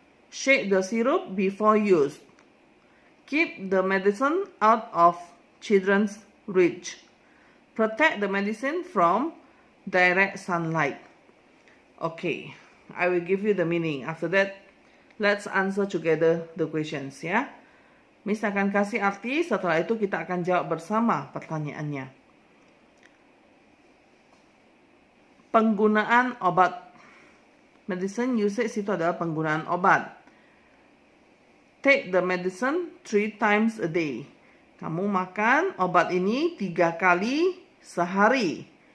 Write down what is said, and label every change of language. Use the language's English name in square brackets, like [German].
[English] Shake the syrup before use. Keep the medicine out of children's reach. Protect the medicine from direct sunlight. Okay, I will give you the meaning. After that, let's answer together the questions ya. [Indonesian] Miss akan kasih arti, setelah itu kita akan jawab bersama pertanyaannya. Penggunaan obat. [English] Medicine usage [Indonesian] itu adalah penggunaan obat. [English] Take the medicine 3 times a day. [Indonesian] Kamu makan obat ini 3 kali sehari.